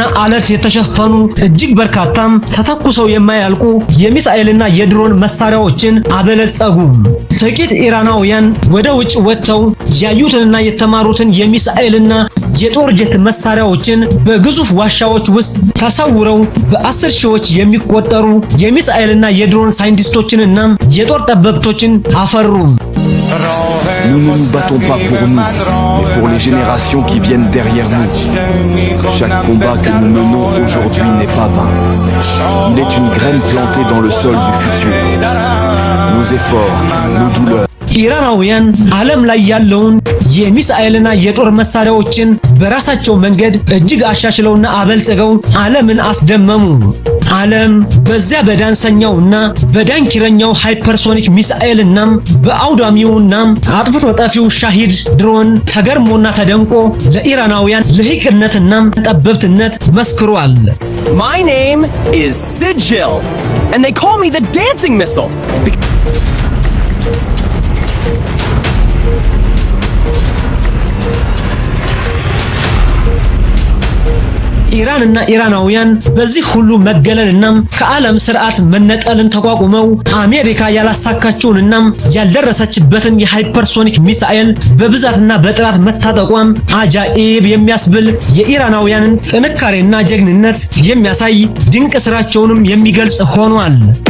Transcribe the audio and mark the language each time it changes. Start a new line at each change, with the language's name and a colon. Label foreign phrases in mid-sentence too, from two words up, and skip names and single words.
Amharic: አለት የተሸፈኑ እጅግ በርካታም ተተኩሰው የማያልቁ የሚሳኤልና የድሮን መሳሪያዎችን አበለጸጉ። ጥቂት ኢራናውያን ወደ ውጭ ወጥተው ያዩትንና የተማሩትን የሚሳኤልና የጦር ጀት መሳሪያዎችን በግዙፍ ዋሻዎች ውስጥ ተሰውረው በ10 ሺዎች የሚቆጠሩ የሚሳኤልና የድሮን ሳይንቲስቶችንና የጦር ጠበብቶችን አፈሩ።
French: Nous ne nous battons pas pour nous, mais pour les générations qui viennent derrière nous. Chaque combat que nous menons aujourd'hui n'est pas vain. Il est une graine plantée dans le sol du futur. Nos efforts, nos douleurs.
Amharic: ኢራናውያን ዓለም ላይ ያለውን የሚሳኤልና የጦር መሳሪያዎችን በራሳቸው መንገድ እጅግ አሻሽለውና አበልጽገው ዓለምን አስደመሙ። ዓለም በዚያ በዳንሰኛውና በዳንኪረኛው ሃይፐርሶኒክ ሚሳኤልና በአውዳሚውና አጥፍቶ ጠፊው ሻሂድ ድሮን ተገርሞና ተደንቆ ለኢራናውያን ልሂቅነትና ጠበብትነት መስክሯል።
English: My name is Sigil, and they call me the dancing missile.
Amharic: ኢራንና ኢራናውያን በዚህ ሁሉ መገለልና ከዓለም ስርዓት መነጠልን ተቋቁመው አሜሪካ ያላሳካችውንና ያልደረሰችበትን የሃይፐርሶኒክ ሚሳኤል በብዛትና በጥራት መታጠቋም አጃኢብ የሚያስብል የኢራናውያንን ጥንካሬና ጀግንነት የሚያሳይ ድንቅ ስራቸውንም የሚገልጽ ሆኗል።